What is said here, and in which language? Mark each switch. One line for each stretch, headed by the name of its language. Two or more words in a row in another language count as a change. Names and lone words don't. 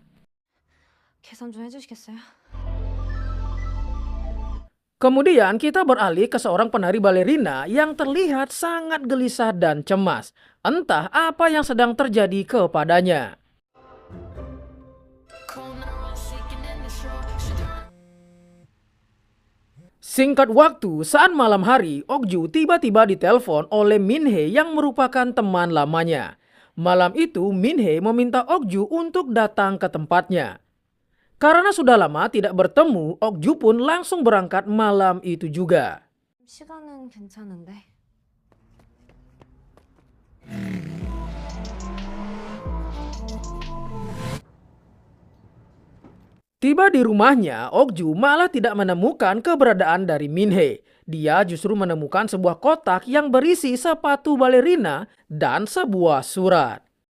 Korean: 계산 좀 해주시겠어요?
Indonesian: Kemudian kita beralih ke seorang penari balerina yang terlihat sangat gelisah dan cemas. Entah apa yang sedang terjadi kepadanya. Singkat waktu, saat malam hari, Okju tiba-tiba ditelepon oleh Minhee yang merupakan teman lamanya. Malam itu, Minhee meminta Okju untuk datang ke tempatnya. Karena sudah lama tidak bertemu, Okju pun langsung berangkat malam itu juga.
Korean: 시간은 괜찮은데.
Indonesian: Tiba di rumahnya, Okju malah tidak menemukan keberadaan dari Minhee. Dia justru menemukan sebuah kotak yang berisi sepatu balerina dan sebuah surat.